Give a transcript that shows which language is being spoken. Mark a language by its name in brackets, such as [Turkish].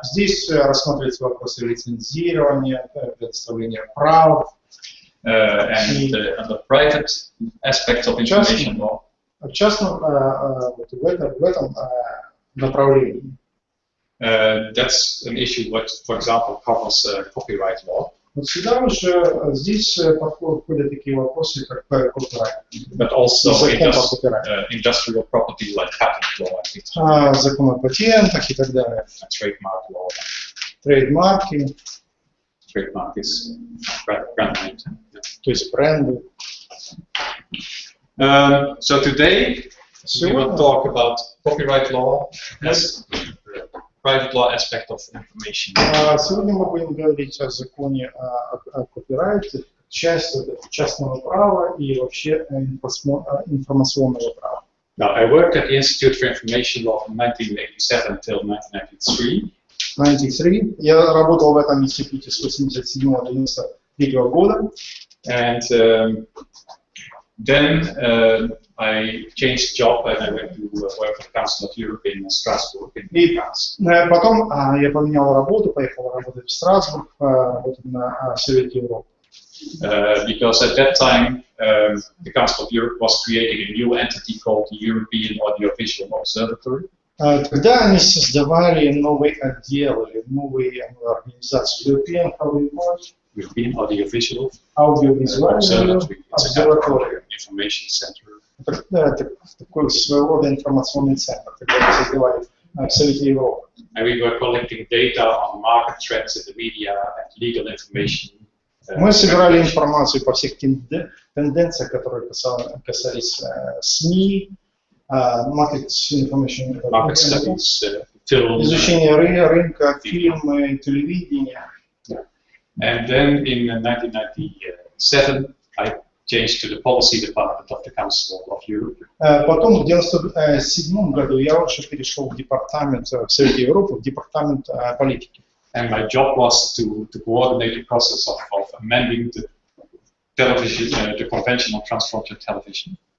[Russian] Здесь рассматриваются вопросы лицензирования, предоставления прав. [English] and under private aspects of information law. [Russian] В частном, вот в этом направлении. [English] That's an issue what, for example, covers copyright law, [Russian] Вот сюда уже здесь подходят такие вопросы, как копирайт, [English] but also [Russian] закон по копирайту, [English] industrial property like patent law and things like [Russian] закон о патентах и так далее, [English] that. Trademark law. [Russian] трейдмарки, [English] Trademark is brand name. [Russian] то есть бренды. [English] So today we will talk about copyright law as the private law aspect of information. [Russian] Сегодня мы будем говорить о законе о копирайте, часть частного права и вообще информационного права. [English] Now, I worked at the Institute for Information Law from 1987 till 1993. 93. [Russian] Я работал в этом институте с 87 до 93 года. [English] And then I changed job and I went to work for the Council of Europe in Strasbourg in France. [Russian] Потом я поменял работу, поехал работать в Страсбург, работать на Совете Европы. [English] Because at that time the Council of Europe was creating a new entity called the European Audiovisual Observatory. [Russian] Когда они создавали новый отдел или новую организацию [English] European Audiovisual [Russian] аудиовизуальную [English] Observatory. It's a [Russian] обсерваторию. [English] information center. [Russian] Это такой своего рода информационный центр, когда они создавали в Совете Европы. [English] And we were collecting data on market trends in the media and legal information. [Russian] Мы собирали информацию по всех тенденциям, которые касались СМИ, [English] market information, Market studies, film. [Russian] изучение рынка, фильмы, телевидение. [English] And then in 1997, I changed to the policy department of the Council of Europe. [Russian] Потом в 1997 году я уже перешел в департамент в Совете Европы, в департамент политики. [English] And my job was to coordinate the process of amending the television, the Convention on Transfrontier Television.